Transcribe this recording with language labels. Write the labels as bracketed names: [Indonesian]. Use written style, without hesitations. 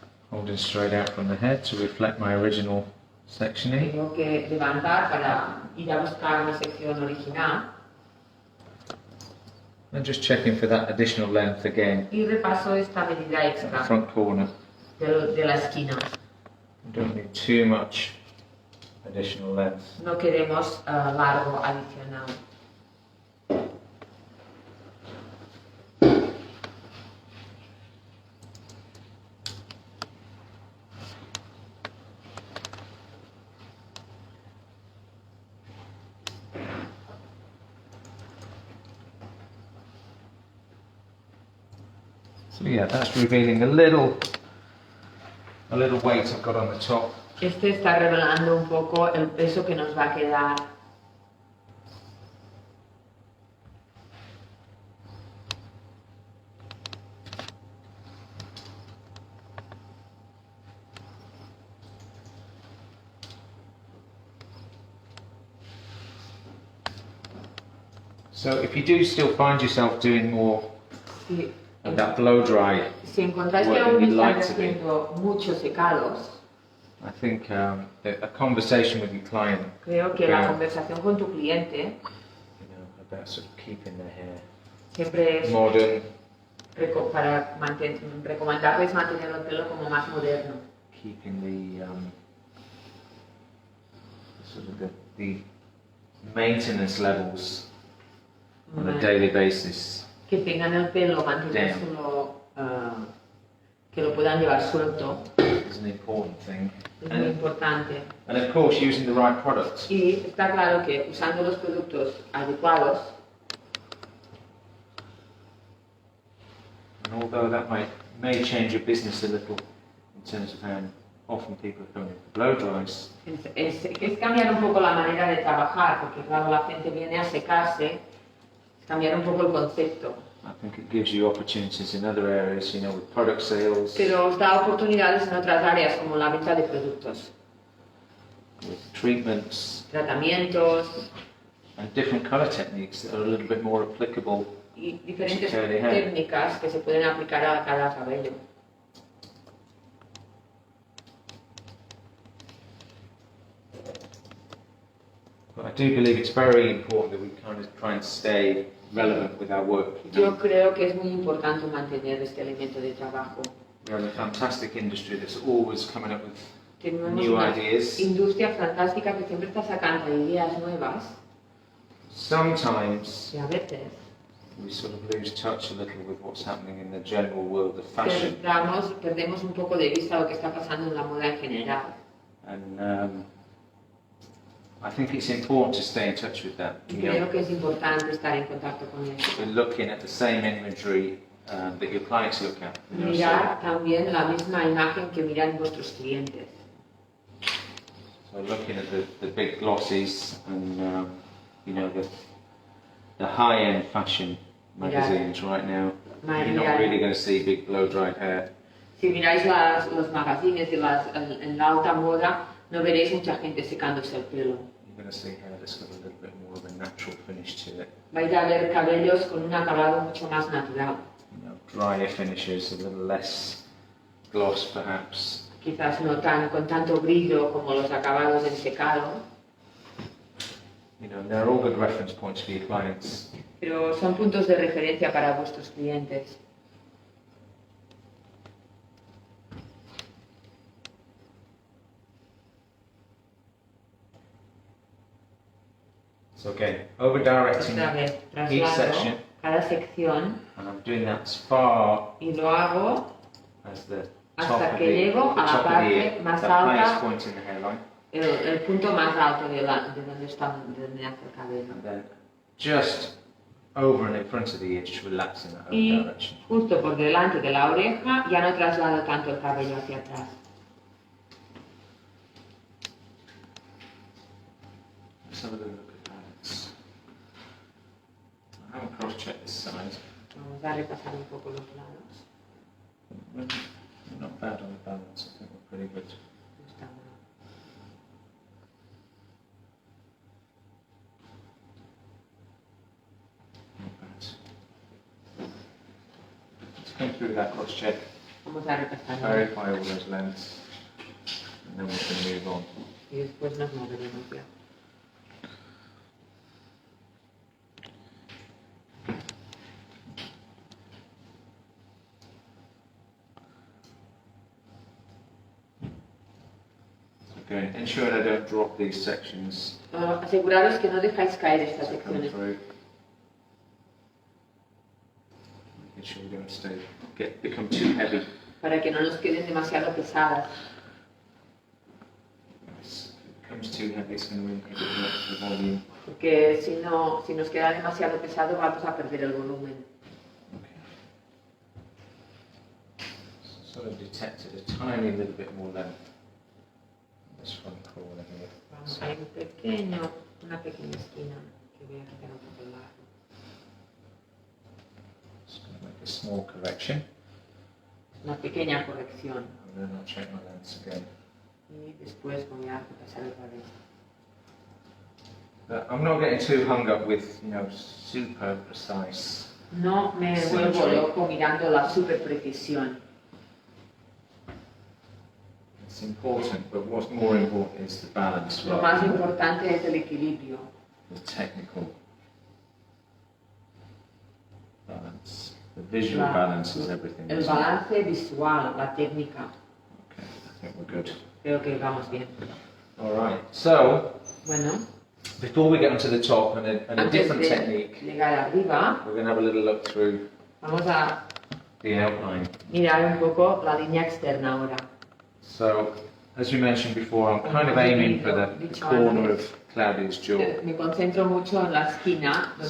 [English] holding straight out from the head to reflect my original sectioning. [Spanish] tengo que levantar para ir a buscar una sección original. [English] And just checking for that additional length again. [Spanish] Y repaso esta medida extra [English] Front corner. [Spanish] de la esquina. [English] We don't need too much additional length. [Spanish] No queremos largo adicional. [English] So yeah, that's revealing a little weight I've got on the top. [Spanish] Este está revelando un poco el peso que nos va a quedar. [English] So if you do still find yourself doing more [Spanish] Sí. [English] of that blow dry, [Spanish] Si encontráis que aún estáis haciendo muchos secados, [English] I think a conversation with your client, [Spanish] creo que la conversación con tu cliente [English] about sort of keeping their hair [Spanish] siempre es [English] modern, [Spanish] para recomendarles mantener el pelo como más moderno. [English] keeping the sort of the maintenance levels on a daily basis. [Spanish] Que tengan el pelo, mantenérselo, que lo puedan llevar suelto. [English] Is an important thing. [Spanish] Es muy importante. [English] And of course, using the right products. [Spanish] Y está claro que usando los productos adecuados, [English] And although that may change your business a little in terms of how often people are coming in for blow dries, [Spanish] es cambiar un poco la manera de trabajar, porque claro, la gente viene a secarse, cambiar un poco el concepto. [English] I think it gives you opportunities in other areas, with product sales, [Spanish] Pero os da oportunidades en otras áreas, como la venta de productos, [English] with treatments, [Spanish] tratamientos [English] and different colour techniques that are a little bit more applicable. [Spanish] y diferentes [English] Curly hair. [Spanish] técnicas que se pueden aplicar a cada cabello. [English] But I do believe it's very important that we kind of try and stay relevant with our work. [Spanish] Yo creo que es muy importante mantener este elemento de trabajo. [English] We're in a fantastic industry that's always coming up with [Spanish] Tenemos [English] new [Spanish] una [English] ideas. [Spanish] industria fantástica que siempre está sacando ideas nuevas [English] Sometimes [Spanish] y a veces [English] we sort of lose touch a little with what's happening in the general world of fashion. [Spanish] perdemos un poco de vista lo que está pasando en la moda en general. [English] And I think it's important to stay in touch with that. [Spanish] Y creo que es importante estar en contacto con eso. [English] We're looking at the same imagery that your clients look at. [Spanish] Mirar también la misma imagen que miran vuestros clientes. [English] So looking at the big glossies and the high-end fashion magazines right now, you're not really going to see big blow-dried hair. [Spanish] Si miráis los magazines en la alta moda, no veréis mucha gente secándose el pelo. [English] You're going to see hair that's got a little bit more of a natural finish to it. [Spanish] Vais a ver cabellos con un acabado mucho más natural. [English] Drier finishes, a little less gloss perhaps. [Spanish] Quizás no con tanto brillo como los acabados en secado. [English] They're all good reference points for your clients. [Spanish] Pero son puntos de referencia para vuestros clientes. [English] So again, over-directing [Spanish] Otra vez, [English] each [Spanish] traslado [English] section, [Spanish] cada sección [English] and I'm doing that as far [Spanish] y lo hago [English] as the top [Spanish] hasta [English] of [Spanish] que [English] the, [Spanish] llego [English] the [Spanish] a la [English] top of the [Spanish] parte [English] ear, [Spanish] más [English] that [Spanish] alta, [English] highest point in the hairline, [Spanish] el punto más alto de donde nace el cabello. [English] and then just over and in front of the ear, just relaxing that over [Spanish] Y [English] direction. [Spanish] justo por delante de la oreja ya no traslado tanto el cabello hacia atrás. [English] Let's have a little look at balance. I haven't cross-checked this side. [Spanish] Vamos a repasar un poco los lados. [English] We're not bad on the balance, I think we're pretty good. [Spanish] No está mal. [English] Not bad. Let's come through that cross-check. [Spanish] Vamos a repasar. [English] Verify all those lengths. And then we can move on. [Spanish] Y después nos moveremos ya. [English] Okay, ensure I don't drop these sections. [Spanish] Aseguraros que no dejáis caer estas secciones. [English] Making sure we don't become too heavy. [Spanish] Para que no nos queden demasiado pesadas. [English] If it becomes too heavy, it's going to inhibit the volume. [Spanish] Porque si nos queda demasiado pesado, vamos a perder el volumen. [English] Okay. Sort of detected a tiny little bit more length. This front corner here. [Spanish] Vamos a ir una pequeña esquina que voy a quitar un poco largo. [English] Just going to make a small correction. [Spanish] Una pequeña corrección. [English] And then I'll check my lengths again. [Spanish] Y después voy a repasar otra vez. [English] But I'm not getting too hung up with, super precise. [Spanish] No me vuelvo loco mirando la super precisión. [English] It's important, but what's more important is the balance. [Spanish] Lo más importante es el equilibrio. [English] The technical balance. The visual balance is everything. [Spanish] El balance visual, la técnica. [English] Okay, I think we're good. [Spanish] Creo que vamos bien. [English] All right. So, [Spanish] Bueno, [English] before we get onto the top and a different technique, [Spanish] llegar arriba, [English] we're going to have a little look through [Spanish] vamos a [English] the outline. [Spanish] mirar un poco la línea externa ahora. [English] So, as we mentioned before, I'm kind of aiming for the corner of Claudia's jaw. [Spanish] Me concentro mucho en la esquina donde